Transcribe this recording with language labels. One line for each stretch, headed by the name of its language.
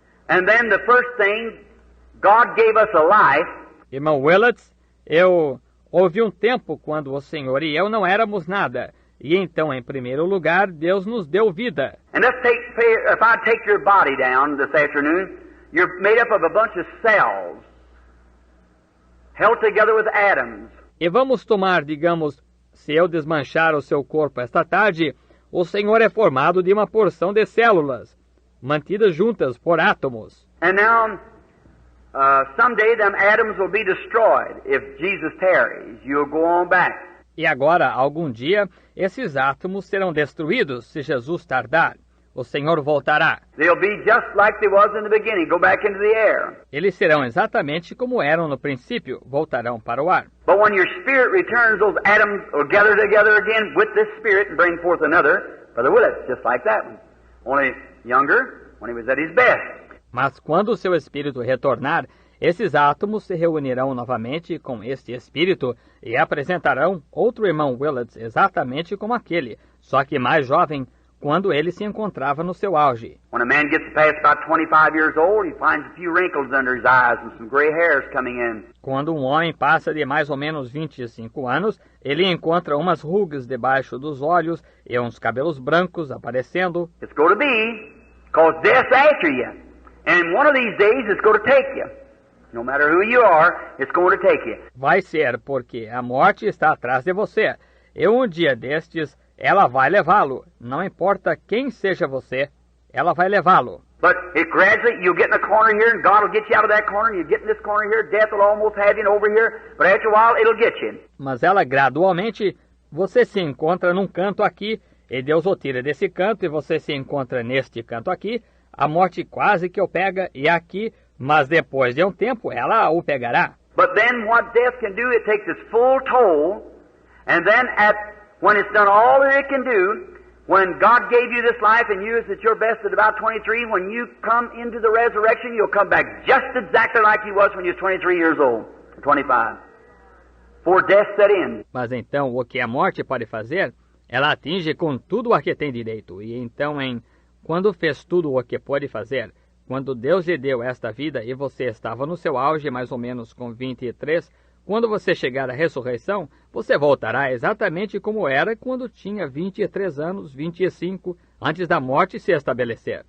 English: And then the first thing, God gave us a life.
Portuguese: Irmão Willett, houve um tempo quando o Senhor e eu não éramos nada. E então, em primeiro lugar, Deus nos deu vida.
English: And if I take your body down this afternoon, you're made up of a bunch of cells held together with atoms.
Portuguese: E vamos tomar, digamos, se eu desmanchar o seu corpo esta tarde, o Senhor é formado de uma porção de células, mantidas juntas por átomos.
English: And now, someday them atoms will be destroyed. If Jesus tarries, you'll go on back.
Portuguese: E agora, algum dia, esses átomos serão destruídos se Jesus tardar. O Senhor voltará.
English: They'll be just like they was in the beginning, go back into the air.
Portuguese: Eles serão exatamente como eram no princípio, voltarão para o ar.
English: But when your spirit returns, those atoms will gather together again with this spirit and bring forth another. Brother Willett, just like that one. Only younger, when he was at his best.
Portuguese: Mas quando o seu espírito retornar, esses átomos se reunirão novamente com este espírito e apresentarão outro irmão Willett exatamente como aquele, só que mais jovem, quando ele se encontrava no seu auge.
English: When a man gets past about 25 years old, he finds a few wrinkles under his eyes and some gray hairs coming in.
Portuguese: Quando um homem passa de mais ou menos 25 anos, ele encontra umas rugas debaixo dos olhos e uns cabelos brancos aparecendo.
English: It's going to be, because death's after you. And one of these days it's going to take you. No matter who you are, it's going to take you.
Portuguese: Vai ser, porque a morte está atrás de você. E um dia destes, ela vai levá-lo. Não importa quem seja você, ela vai levá-lo.
English: But it gradually, you'll get in a corner here, and God will get you out of that corner, and you get in this corner here, death will almost have you over here, but after a while, it'll get you.
Portuguese: Mas ela gradualmente, você se encontra num canto aqui, e Deus o tira desse canto, e você se encontra neste canto aqui, a morte quase que o pega, e aqui, mas depois de um tempo, ela o pegará.
English: But then what death can do, it takes its full toll, and then when it's done all that it can do, when God gave you this life and you is at your best at about 23, when you come into the resurrection, you'll come back just exactly like you was when you was 23 years old, 25. For death set in.
Portuguese: Mas então, o que a morte pode fazer, ela atinge com tudo a que tem direito. E então, quando fez tudo o que pode fazer, Quando Deus lhe deu esta vida e você estava no seu auge, mais ou menos com 23, quando você chegar à ressurreição, você voltará exatamente como era quando tinha 23 anos, 25, antes da morte se estabelecer.